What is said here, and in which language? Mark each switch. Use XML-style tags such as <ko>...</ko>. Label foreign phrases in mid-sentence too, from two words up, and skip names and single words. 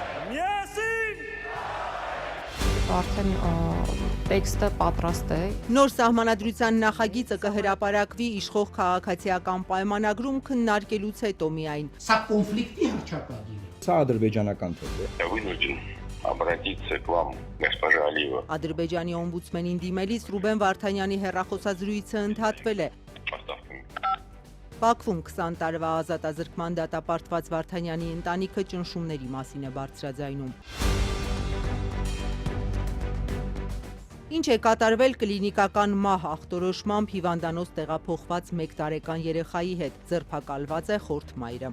<hy>Միասին։ Արդեն տեքստը պատրաստ է։ Նոր սահմանադրության նախագիծը կհրապարակվի իշխող քաղաքացիական պայմանագրում քննարկելուց հետո միայն։ Սա կոնֆլիկտի հռչակագիր է։ Սա ադրբեջանական թեզ է։</hy> <ru>Обратиться к вам, госпожа Алиева.</ru> <hy>Ադրբեջանի օմբուդսմենին դիմելիս Ռուբեն Վարդանյանի հեռախոսազրույցը ընդհատվել է։ Բաքվում 20 տարվա ազատազրկման դատապարտված Վարդանյանի ընտանիքը ճնշումների մասին է բարձրաձայնում։ Ինչ է կատարվել կլինիկական մահ ախտորոշմամբ հիվանդանոց տեղափոխված 1 տարեկան երեխայի հետ, ձերբակալված է խորթ մայրը։</hy>